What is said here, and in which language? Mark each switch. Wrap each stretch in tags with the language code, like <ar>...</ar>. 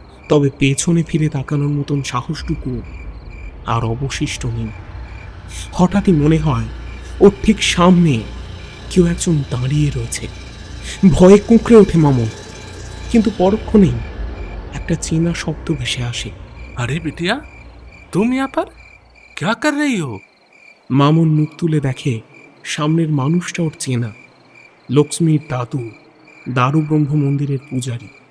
<bn>তবে পেছনে ফিরে তাকানোর মতন সাহসটুকু আর অবশিষ্ট নেই। হঠাৎই মনে হয় ওর ঠিক সামনে কেউ একজন দাঁড়িয়ে রয়েছে। ভয়ে কুঁকড়ে ওঠে মামুন, কিন্তু পরক্ষণেই একটা চেনা শব্দ ভেসে আসে।</bn> <hi>अरे बिटिया, तुम यहाँ पर क्या कर रही हो?</hi> <bn>মামুন মুখ তুলে দেখে সামনের মানুষটা ওর চেনা। লক্ষ্মীর দাদু, দারু ব্রহ্ম মন্দিরের পূজারী।</bn>